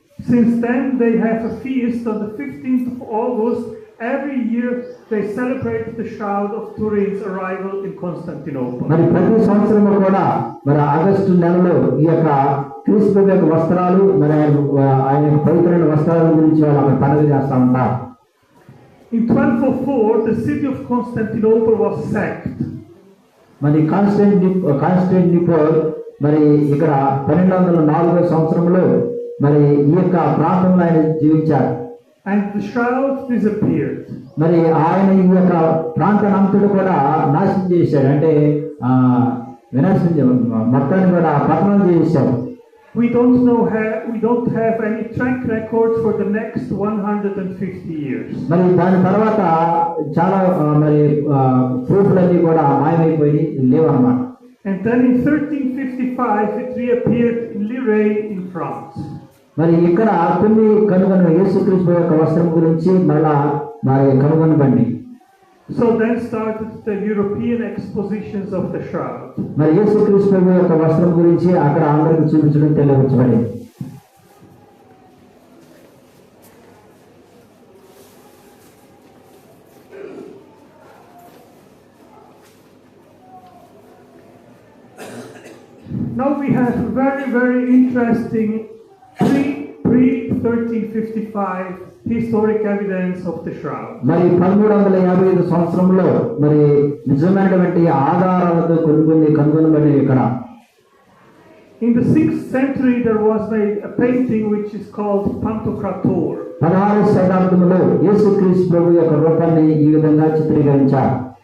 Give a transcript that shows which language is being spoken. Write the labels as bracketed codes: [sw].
[en] Since then they have a feast on the 15th of August. Every year they celebrate the Shroud of Turin's arrival in Constantinople. [te] మరి ప్రతి సంవత్సరం కూడా మరి August నెలలో ఈ యొక్క క్రీస్తు యొక్క వస్త్రాలు మరి ఆయన పవిత్రమైన వస్త్రాల గురించి వాళ్ళు అక్కడ పండుగ చేస్తూ ఉంటారు. [en] In 1204 the city of Constantinople was sacked. [te] మరి కాన్స్టాంటినోపుల్ మరి ఇక్కడ 1204 సంవత్సరంలో మరి ఈ యొక్క ప్రాంతంలో ఆయన జీవించారు. [en] And the shroud disappeared. [te] మరి ఆయన ఈ యొక్క ప్రాంతానంతటి కూడా నాశనం చేశాడు, అంటే వినాశనం మొత్తాన్ని కూడా పతనం చేశారు. [en] We don't have any track record for the next 150 years. [te] మరి దాని తర్వాత చాలా మరి ప్రూఫ్లన్నీ కూడా మాయమైపోయి లేవన్నమాట. [en] And then in 1355 it reappeared in Lirey in France. [te] మరి ఇక్కడ కొన్ని కనుగొన యేసుక్రీస్తు యొక్క వస్త్రం గురించి మళ్ళా మరి కనుగొనబడి. [en] So then started the European expositions of the shroud. [te] మరి యేసుక్రీస్తు యొక్క వస్త్రం గురించి అక్కడ అందరికి చూపించడం తెలియవచ్చుబడింది. [en] Now we have very, very interesting pre-1355 historic evidence of the shroud. [te] మరి 1355 సంవత్సరంలో మరి నిజమైనటువంటి ఆధారాలతో కనుగొనబడి ఇక్కడ. [en] In the 6th century there was a painting which is called Pantocrator. [te] 16వ శతాబ్దంలో యేసుక్రీస్తు ప్రభు యొక్క రూపాన్ని ఈ విధంగా చిత్రీకరించారు.